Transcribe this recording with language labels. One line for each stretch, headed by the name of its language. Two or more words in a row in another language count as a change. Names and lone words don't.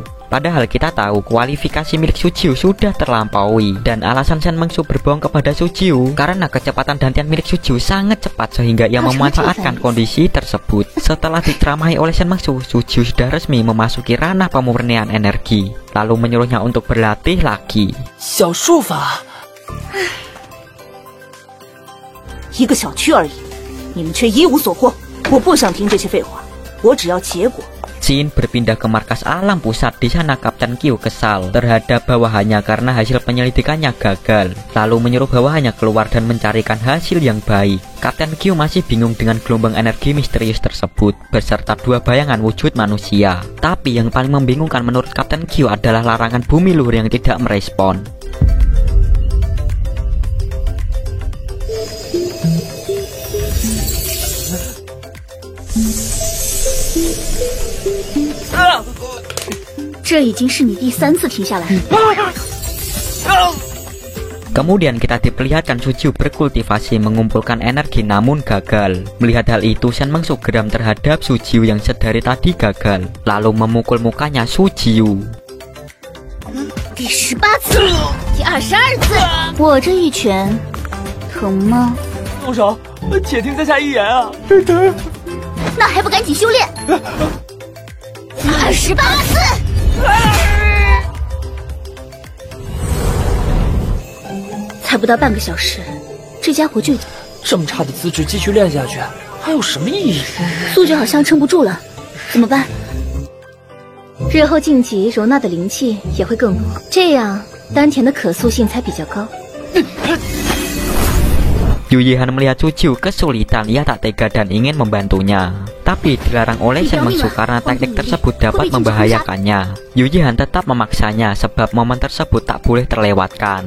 Indonesian: Padahal kita tahu kualifikasi milik Sujiu sudah terlampaui. Dan alasan Shen Mengsu berbohong kepada Sujiu karena kecepatan dantian milik Sujiu sangat cepat sehingga ia memanfaatkan kondisi tersebut. Setelah diceramahi oleh Shen Mengsu, Sujiu sudah resmi memasuki ranah pemurnian energi. Lalu menyuruhnya untuk berlatih lagi.
Chinese: 小术法，一个小区而已，你们却一无所获。我不想听这些废话，我只要结果。
Indonesian: Scene berpindah ke markas alam pusat. Di sana Kapten Q kesal terhadap bawahannya karena hasil penyelidikannya gagal. Lalu menyuruh bawahannya keluar dan mencarikan hasil yang baik. Kapten Q masih bingung dengan gelombang energi misterius tersebut beserta dua bayangan wujud manusia. Tapi yang paling membingungkan menurut Kapten Q adalah larangan bumi luhur yang tidak merespon. Ah!
Chinese: 这已经是你第3次停下来。
Indonesian: Kemudian kita diperlihatkan Sujiu berkultivasi mengumpulkan energi namun gagal. Melihat hal itu, Shen Mengsu geram terhadap Sujiu yang sedari tadi gagal, lalu memukul mukanya Sujiu.
Chinese: 第18次，第22次，我这一拳疼吗？动手，且听在下一言啊！那还不赶紧修炼！28次。才不到半个小时，这家伙就已经这么差的资质继续练下去，还有什么意义？素质好像撑不住了，怎么办？ 日后晋级容纳的灵气也会更多，这样丹田的可塑性才比较高。
Indonesian: Yu Yihan melihat Sujiu kesulitan, ia tak tega dan ingin membantunya. Tapi dilarang oleh Shen Mengsu karena teknik tersebut dapat membahayakannya. Yu Yihan tetap memaksanya sebab momen tersebut tak boleh terlewatkan.